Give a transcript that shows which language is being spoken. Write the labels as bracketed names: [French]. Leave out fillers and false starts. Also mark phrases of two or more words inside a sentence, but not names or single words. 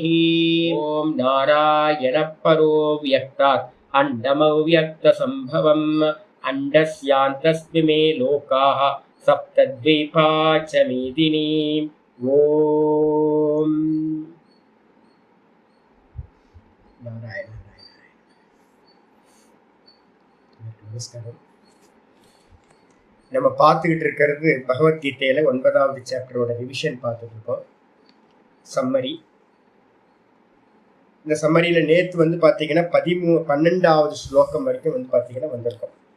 [Sanskrit] ओम नारायण परो व्यक्तात् अंडमव्यक्तसंभवम् अंडस्यान्तस्मिमे लोकाः सप्तद्वीपा च मेदिनी। ओम नारायण [Tamil] நமஸ்காரம். நம்ம பார்த்துக்கிட்டு இருக்கிறது பகவத்கீதையில 9வது சாப்டரோட ரிவிஷன் பார்த்துட்டு இருக்கோம். சம்மரி. இந்த சம்மரியில நேத்து வந்து பாத்தீங்கன்னா 12வது ஸ்லோகம் வரைக்கும் வந்து பாத்தீங்கன்னா வந்திருக்கோம்.